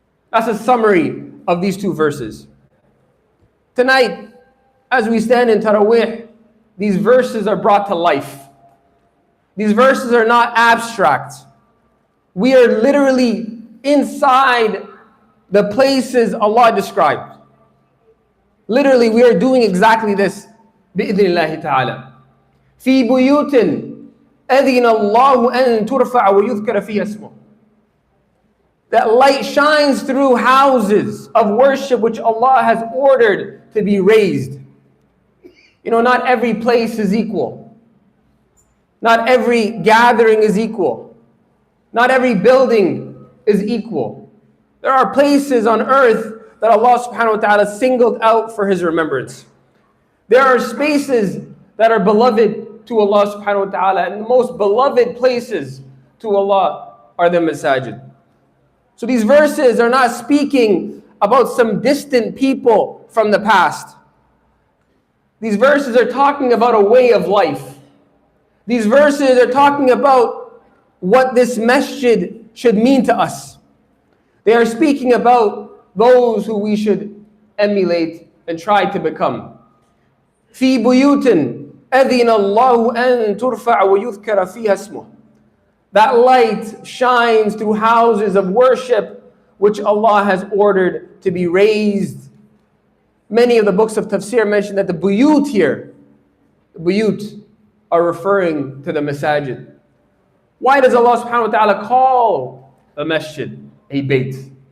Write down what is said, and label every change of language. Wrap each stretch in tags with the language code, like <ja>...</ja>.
<en>That's a summary of these two verses. Tonight, as we stand in Taraweeh, these verses are brought to life. These verses are not abstract. We are literally inside the places Allah described. Literally, we are doing exactly this.</en> <ar>بإذن الله تعالى. في بيوت أذن الله أن ترفع ويذكر فيها اسمه.</ar> <en>That light shines through houses of worship which Allah has ordered to be raised. You know, not every place is equal. Not every gathering is equal. Not every building is equal. There are places on earth that Allah subhanahu wa ta'ala singled out for His remembrance. There are spaces that are beloved to Allah subhanahu wa ta'ala, and the most beloved places to Allah are the masajid. So these verses are not speaking about some distant people from the past. These verses are talking about a way of life. These verses are talking about what this masjid should mean to us. They are speaking about those who we should emulate and try to become.</en> <ar>في بيوت أذن الله أن ترفع ويذكر فيها اسمه.</ar> <en>That light shines through houses of worship which Allah has ordered to be raised. Many of the books of tafsir mention that the buyut here, the buyut, are referring to the masajid. Why does Allah subhanahu wa ta'ala call a masjid a bayt?</en>